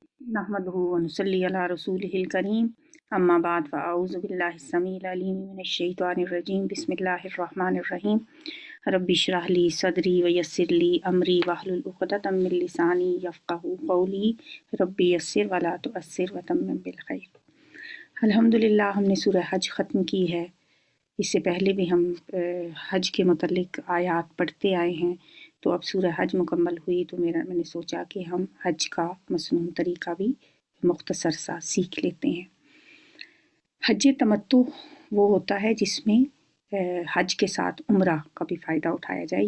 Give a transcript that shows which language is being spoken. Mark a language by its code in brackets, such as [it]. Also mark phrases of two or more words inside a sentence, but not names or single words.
[ar] نحمده ونصلي على رسوله الكريم أما بعد فأعوذ بالله السميع العليم من الشيطان الرجيم بسم الله الرحمن الرحيم رب اشرح لي صدري ويسر لي أمري واحلل عقدة من لساني يفقهوا قولي رب يسر ولا تعسر وتمم بالخير. [ur] الحمدللہ ہم نے سورہ حج ختم کی ہے۔ اس سے پہلے بھی ہم حج کے متعلق آیات پڑھتے آئے ہیں. تو اب سورہ حج مکمل ہوئی تو میں نے سوچا کہ ہم حج کا مسنون طریقہ بھی مختصر سا سیکھ لیتے ہیں. حج تمتع وہ ہوتا ہے جس میں حج کے ساتھ عمرہ کا بھی فائدہ اٹھایا جائے.